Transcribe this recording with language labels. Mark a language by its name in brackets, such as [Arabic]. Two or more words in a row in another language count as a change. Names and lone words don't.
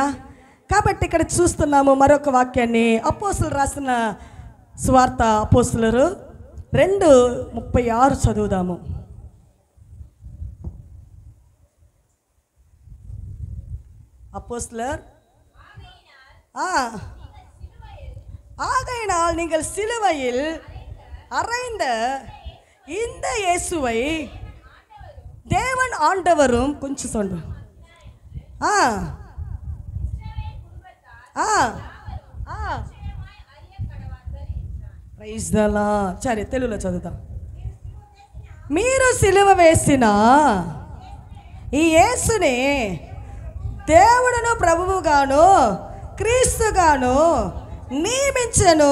[Telugu] కాబట్టి ఇక్కడ చూస్తున్నాము మరొక వాక్యాన్ని, అపోస్తలులు రాసిన సువార్త అపోస్తలులు 2:36 చదువుదాము. [Tamil] అపోస్తలులు ஆகையினால் நீங்கள் சிலுவையில் அறைந்த இந்த இயேசுவை தேவன் ஆண்டவரும் கொஞ்சம் சொல்றேன் [Telugu] సరే తెలుగులో చదువుతాం. మీరు సిలువ వేసిన ఈ యేసుని దేవుడును ప్రభువుగాను క్రీస్తుగాను నియమించెను.